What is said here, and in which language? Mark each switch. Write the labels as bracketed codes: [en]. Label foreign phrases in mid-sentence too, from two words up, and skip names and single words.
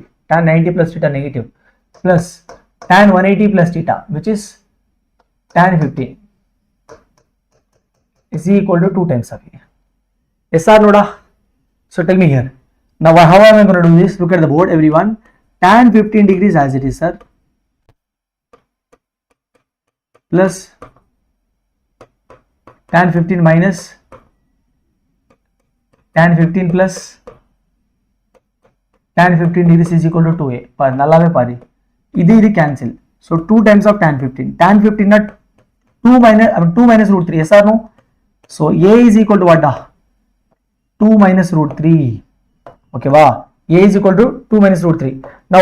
[en] Tan 90 plus theta negative, plus tan 180 plus theta, which is tan 15, is equal to 2 times of A. Yes or no? So tell me here. Now how am I going to do this? Look at the board, everyone. Tan 15 degrees as it is, sir, plus tan 15 minus tan 15 plus tan 15 degrees is equal to 2A. [ta] பார் நல்லாவே பாரு. [en] Idi cancel. So 2 times of tan 15. Tan 15 not 2 minus root 3. Yes or no? So A is equal to what? 2 minus root 3. Okay, wow. A is equal to 2 minus root 3.